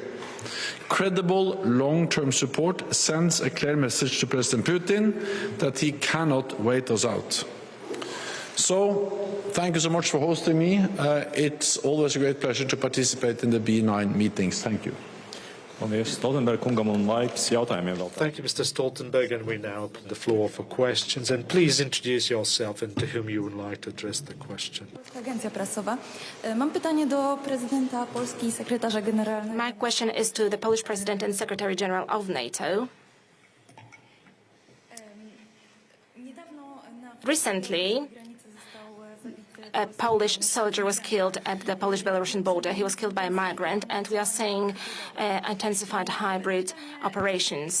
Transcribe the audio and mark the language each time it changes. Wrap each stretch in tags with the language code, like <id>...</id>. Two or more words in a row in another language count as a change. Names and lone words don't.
<en>Credible long-term support sends a clear message to President Putin that he cannot wait us out. So, thank you so much for hosting me. It's always a great pleasure to participate in the B9 meetings. Thank you.</en> <lv>Stoltenberg kungam un laiks jautājumiem vēl.</lv> <en>Thank you, Mr. Stoltenberg, and we now open the floor for questions. And please introduce yourself and to whom you would like to address the question.</en> <pl>Agencja prasowa. Mam pytanie do prezydenta Polski i sekretarza generalnego.</pl> <en>My question is to the Polish President and Secretary General of NATO. Recently, a Polish soldier was killed at the Polish-Belarusian border. He was killed by a migrant, and we are seeing intensified hybrid operations.</en>